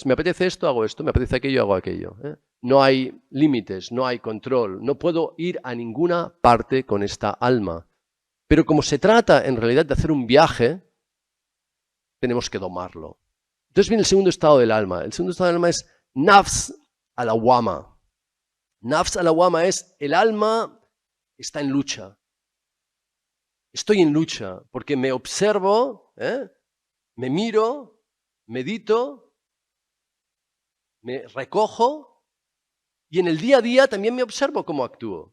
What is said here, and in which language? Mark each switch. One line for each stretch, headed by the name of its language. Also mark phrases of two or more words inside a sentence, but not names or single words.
Spanish: Me apetece esto, hago esto, me apetece aquello, hago aquello. No hay límites, no hay control, no puedo ir a ninguna parte con esta alma. Pero como se trata en realidad de hacer un viaje, tenemos que domarlo. Entonces viene el segundo estado del alma. El segundo estado del alma es
Arabic: نفس اللوامة. نفس اللوامة
Spanish: es el alma está en lucha. Estoy en lucha porque me observo, me miro, medito, me recojo y en el día a día también me observo cómo actúo.